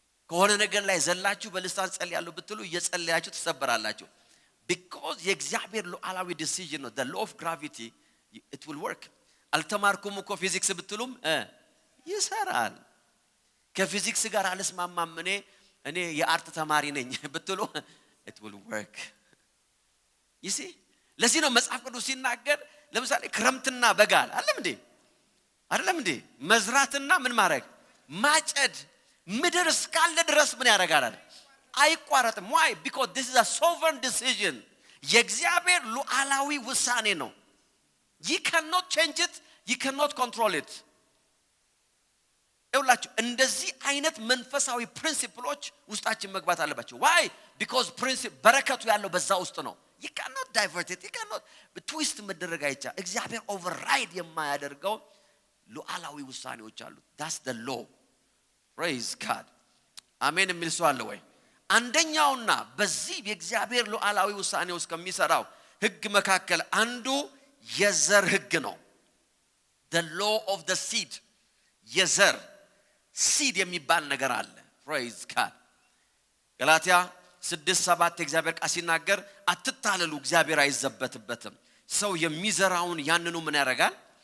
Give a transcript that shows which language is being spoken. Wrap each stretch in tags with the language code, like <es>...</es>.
<am>ከሆነ ነገር ላይ ዘላችሁ በልሳን ጸልያለሁ ብትሉ እየጸለያችሁ ተሰበራላችሁ። because የእግዚአብሔር ሉዓላዊ ዲሲዥን ነው።</am> <en>the law of gravity it will work።</en> <am>አልተማርኩም እኮ ፊዚክስ ብትሉም ይሰራል። ከፊዚክስ ጋር አልስማማም እኔ የአርት ተማሪ ነኝ ብትሉ</am> <en>it will work። you see</en> <am>ለዚህ ነው መጽሐፍ ቅዱስ ሲናገር ለምሳሌ ክረምትና በጋ አይደለም እንዴ? መዝራትና ምን ማድረግ ማጨድ ምድር እስካለ ድረስ ምን ያደርጋል? አይቋረጥም። why?</am> <en>because this is a sovereign decision።</en> <am>የእግዚአብሔር ሉዓላዊ ውሳኔ ነው።</am> <en>you cannot change it, you cannot control it።</en> <am>ይኸውላችሁ እንደዚህ አይነት መንፈሳዊ ፕሪንሲፕሎች ውስጣችን መግባት አለባቸው።</am> <en>why?</en> <am>because በረከቱ ያለው በዛ ውስጥ ነው።</am> <en>you cannot divert it, you cannot twist</en> <am>መደረግ አይቻልም። እግዚአብሔር ኦቨርራይድ የማያደርገው ሉዓላዊ ውሳኔዎች አሉ።</am> <en>that's the law። praise God።</en> <am>አሜን የሚል ሰው አለ ወይ? አንደኛውና በዚህ የእግዚአብሔር ሉዓላዊ ውሳኔ ውስጥ ከሚሰራው ህግ መካከል አንዱ የዘር ህግ ነው።</am> <en>the law of the seed።</en> <am>የዘር seed የሚባል ነገር አለ።</am> <en>praise God።</en> <am>ገላትያ 6:7 የእግዚአብሔር ቃል ሲናገር አትታለሉ፣ እግዚአብሔር አይዘበትበትም። ሰው የሚዘራውን ያንኑ ምን ያደርጋል?</am>